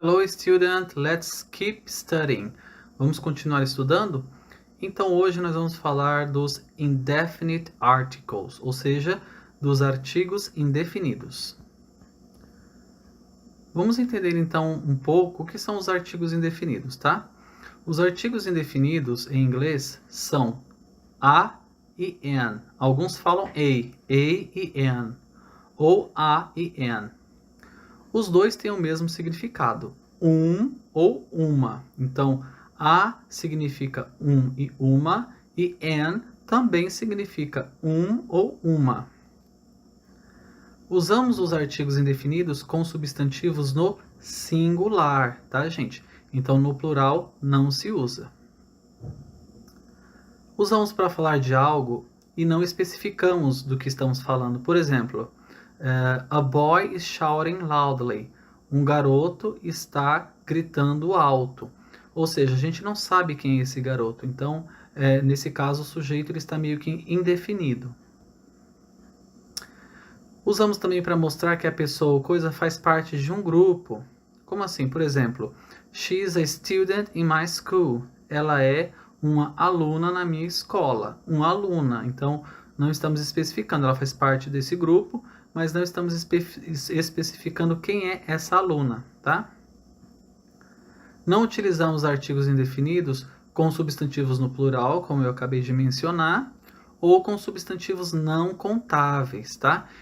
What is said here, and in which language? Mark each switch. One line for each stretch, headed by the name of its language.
English: student, let's keep studying.
Portuguese: Vamos continuar estudando? Então hoje nós vamos falar dos indefinite articles, ou seja, dos artigos indefinidos. Vamos entender então um pouco o que são os artigos indefinidos, tá? Os artigos indefinidos em inglês são a e an. Alguns falam a e an, ou a e an. Os dois têm o mesmo significado, ou uma. Então, a significa e uma, e an também significa ou uma. Usamos os artigos indefinidos com substantivos no singular, tá, gente? Então, no plural não se usa. Usamos para falar de algo e não especificamos do que estamos falando. Por exemplo,
English: a boy is shouting loudly.
Portuguese: Um garoto está gritando alto. Ou seja, a gente não sabe quem é esse garoto. Então, nesse caso, o sujeito ele está meio que indefinido. Usamos também para mostrar que a pessoa ou coisa faz parte de um grupo. Como assim? Por exemplo,
English: she is a student in my school.
Portuguese: Ela é uma aluna na minha escola. Uma aluna. Então, não estamos especificando. Ela faz parte desse grupo, mas não estamos especificando quem é essa aluna, tá? Não utilizamos artigos indefinidos com substantivos no plural, como eu acabei de mencionar, ou com substantivos não contáveis, tá?